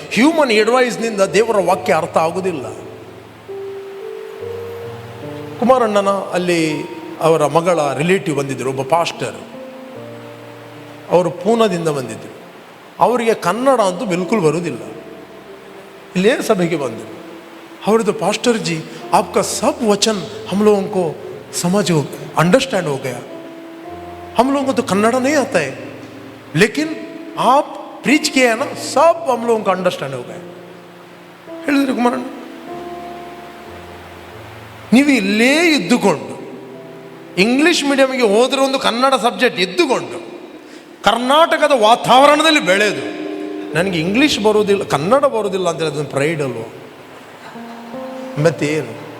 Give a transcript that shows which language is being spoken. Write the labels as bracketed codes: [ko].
[kn] Human ಅಡ್ವೈಸ್ನಿಂದ ದೇವರ ವಾಕ್ಯ ಅರ್ಥ ಆಗುವುದಿಲ್ಲ. ಕುಮಾರಣ್ಣನ ಅಲ್ಲಿ ಅವರ ಮಗಳ ರಿಲೇಟಿವ್ ಬಂದಿದ್ದರು, ಒಬ್ಬ ಪಾಸ್ಟರ್. ಅವರು ಪೂನಾದಿಂದ ಬಂದಿದ್ದರು. ಅವರಿಗೆ ಕನ್ನಡ ಅಂತೂ ಬಿಲ್ಕುಲ್ ಬರುವುದಿಲ್ಲ. ಇಲ್ಲೇ ಸಭೆಗೆ ಬಂದರು. [hi] ಅವ್ರದ್ದು, पास्टर जी आपका सब वचन हम लोगों को समझ हो, अंडरस्टैंड हो गया. हम लोगों को तो कन्नड़ नहीं आता है, लेकिन आप प्रीच किए हैं ना, सब हम लोगों को अंडरस्टैंड हो गया. [kn] ಹೇಳಿದ್ರು ಕುಮಾರಣ್ಣ, ನೀವು ಇಲ್ಲೇ ಇದ್ದುಕೊಂಡು ಇಂಗ್ಲೀಷ್ ಮೀಡಿಯಮಿಗೆ ಹೋದ್ರೆ ಒಂದು ಕನ್ನಡ ಸಬ್ಜೆಕ್ಟ್ ಇದ್ದುಕೊಂಡು ಕರ್ನಾಟಕದ ವಾತಾವರಣದಲ್ಲಿ ಬೆಳೆದು ನನಗೆ ಇಂಗ್ಲೀಷ್ ಬರೋದಿಲ್ಲ, ಕನ್ನಡ ಬರೋದಿಲ್ಲ ಅಂತ ಹೇಳಿದ್ರೆ ಪ್ರೈಡ್ ಅಲ್ವ? ಮತ್ತೇನು?